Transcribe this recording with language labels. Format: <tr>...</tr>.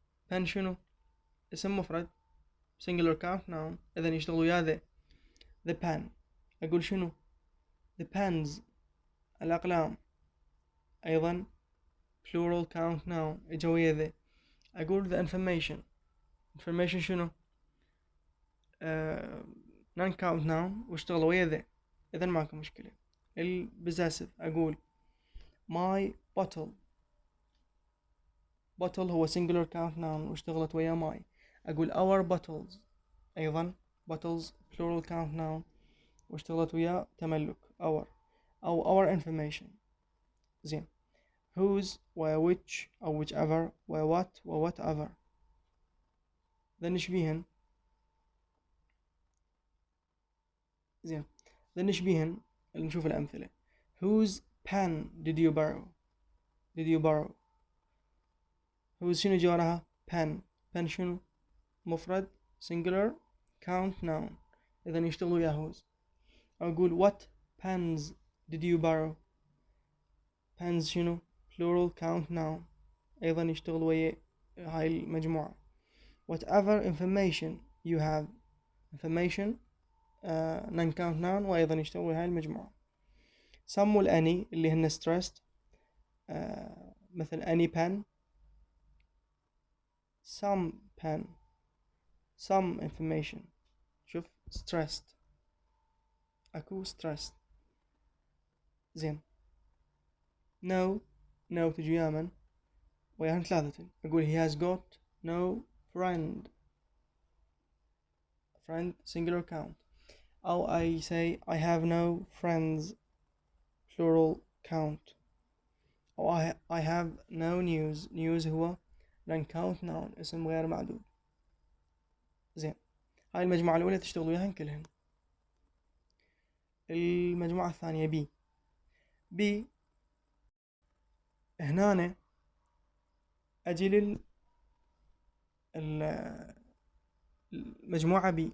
<ar>pen شنو؟ اسم مفرد singular count noun، إذا يشتغل ويا the pen. أقول شنو؟ the pens، الأقلام، أيضا plural count noun إجا ويا the. أقول</ar> <en>the information.</en> <ar>information شنو؟ non count noun واشتغل ويا the، إذا ماكو مشكلة. البوزيسيف أقول my bottle. bottle هو singular count noun واشتغلت ويا my. أقول our bottles، أيضا bottles plural count noun واشتغلت ويا تملك our، أو our information. زين.</ar> <en>whose و which أو whichever و what و whatever.</en> <ar>ذا نشبيهن. زين. ذا نشبيهن. نشوف الأمثلة.</ar> <en>whose pen did you borrow؟ did you borrow؟ whose</en> <ar>شنو جوارها؟</ar> <en>pen.</en> <ar>pen شنو؟ مفرد singular count noun، إذا يشتغل ويا whose. أقول</ar> <en>what pens did you borrow؟ pens شنو؟ plural count noun،</en> <ar>أيضا يشتغل ويا هاي المجموعة.</ar> <en>whatever information you have.</en> <ar>information non count noun وأيضا يشتغل ويا هاي المجموعة.</ar> <en>some والany</en> <ar>اللي هن</ar> <en>stressed، مثل any pen، some pen، some information.</en> <ar>شوف stressed، أكو stressed. زين. no تجي يامن وياهن ثلاثة. أقول</ar> <en>he has got no friend singular count، أو I say I have no friends plural count، أو I have no news هو non count noun</en> <ar>اسم غير معدود. زين. هاي المجموعة الأولى تشتغل وياهن كلهن. المجموعة الثانية B هنا أجي المجموعة B.</ar>